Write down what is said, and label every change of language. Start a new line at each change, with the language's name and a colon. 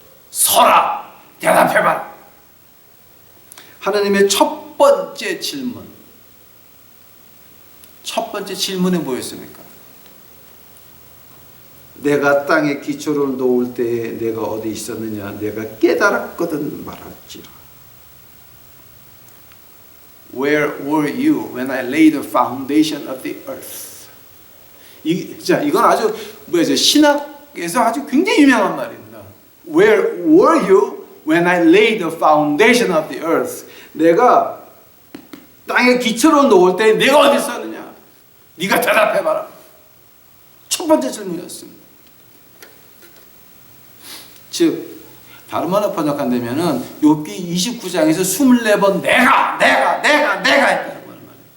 Korean: 서라, 대답해봐라. 하나님의 첫 번째 질문, 첫 번째 질문이 뭐였습니까? 내가 땅에 기초를 놓을 때에 내가 어디 있었느냐? 내가 깨달았거든 말할지라.
English: Where were you when I laid the foundation of the earth?
Korean: 이건 아주 신학에서 아주 굉장히 유명한 말입니다.
English: Where were you when I laid the foundation of the earth?
Korean: 내가 땅에 기초를 놓을 때 내가 어디 있었느냐? 네가 대답해봐라. 첫 번째 질문이었습니다. 즉 다른 말로 번역한다면은 욥기 29장에서 24번 내가 했다는 말이에요.